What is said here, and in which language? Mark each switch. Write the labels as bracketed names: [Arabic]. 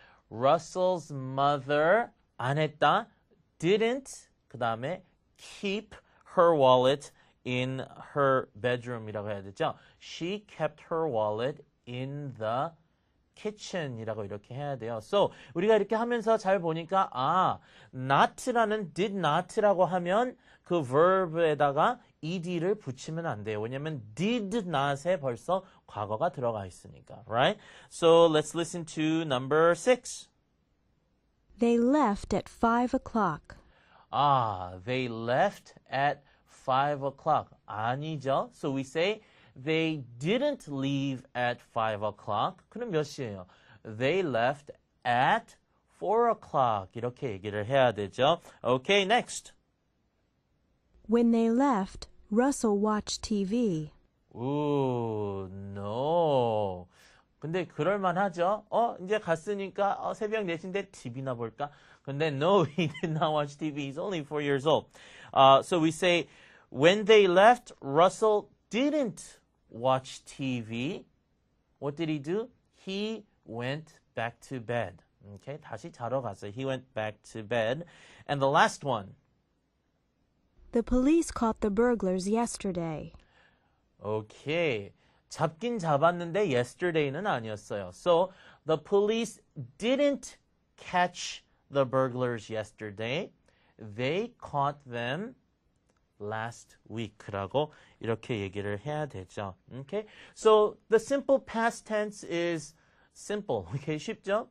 [English] Russell's mother [Korean] 안 했다. [English] Didn't [Korean] 그 다음에 [English] keep her wallet in her bedroom이라고 [Korean] 해야 되죠. [English] She kept her wallet in the kitchen이라고 [Korean] 이렇게 해야 돼요. [English] So, [Korean] 우리가 이렇게 하면서 잘 보니까 not라는 did not라고 하면 그 verb에다가 ed를 붙이면 안 돼요. 왜냐면 did not에 벌써 과거가 들어가 있으니까. [English] Right? So, let's listen to number 6. They left at 5 o'clock. They left at 5 o'clock. [Korean] 아니죠. [English] So, we say they didn't leave at 5 o'clock. [Korean] 그럼 몇 시예요? [English] They left at 4 o'clock. [Korean] 이렇게 얘기를 해야 되죠. [English] Okay, next. When they left, Russell watched TV. Ooh, no. [Korean] 근데 그럴만하죠. 이제 갔으니까 새벽 4시인데 TV나 볼까? 근데 [English] no, he did not watch TV. He's only 4 years old. So we say, when they left, Russell didn't watch TV. What did he do? He went back to bed. Okay, [Korean] 다시 자러 갔어요. [English] He went back to bed. And the last one. The police caught the burglars yesterday. Okay. [Korean] 잡긴 잡았는데 yesterday는 아니었어요. [English] So the police didn't catch the burglars yesterday. They caught them last week [Korean] 라고 이렇게 얘기를 해야 되죠. [English] Okay? So the simple past tense is simple. Okay, [Korean] 쉽죠?